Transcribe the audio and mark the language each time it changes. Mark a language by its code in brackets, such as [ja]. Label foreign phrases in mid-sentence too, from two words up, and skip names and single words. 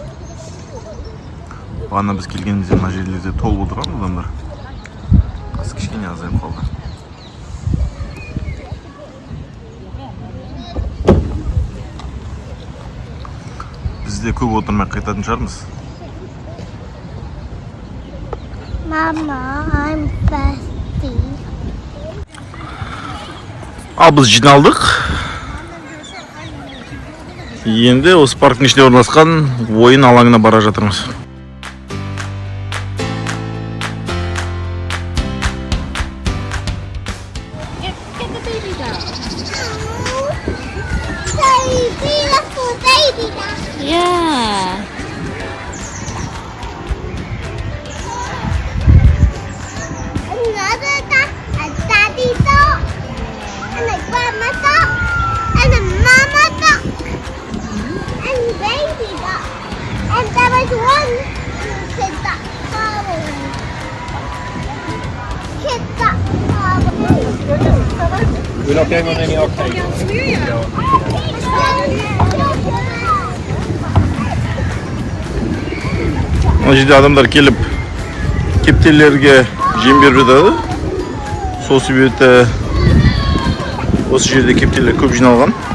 [kk] Бағана біз келгенімізде мына жерлерде толып отырған адамдар. Қазір кішкене азайып қалды. Біз де көп отырмай қайтатын шығармыз. [en] Mama, I'm thirsty. [kk] Ал біз жиналдық. Енді осы парктың ішінде орналасқан ойын алаңына бара жатырмыз. [en] Baby, little baby duck. Yeah. Another duck, a daddy duck, and a grandma duck, and a mama duck, and baby duck. And there was one kid duck following. Kid duck following. We're not going on any arcade. [kk] Мына жерде адамдар келіп кептелерге жем беріп жатады. Сол себепті осы жерде кептелер көп жиналған.